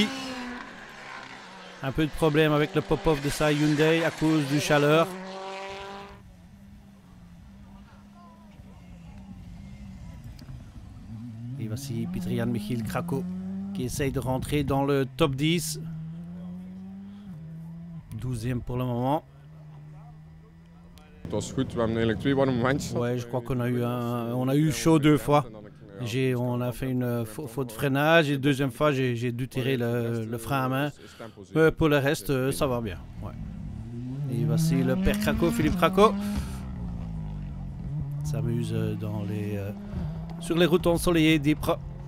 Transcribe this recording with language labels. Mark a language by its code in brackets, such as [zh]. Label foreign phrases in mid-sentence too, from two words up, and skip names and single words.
[fr] Un peu de problème avec le pop-off de sa Hyundai à cause du chaleur. Et voici Pieter-Jan Michiel Krako qui essaye de rentrer dans le top 10. 12e pour le moment. [nl] Het was goed, we hebben eigenlijk 2 warme momentjes. [fr] Ouais, je crois qu'on a eu chaud 2 fois. On a fait une faute de freinage et deuxième fois j'ai dû tirer le frein à main. Mais pour le reste, ça va bien. Ouais. Et voici le père Krako, Philippe Krako. S'amuse sur les routes ensoleillées d'Ypres.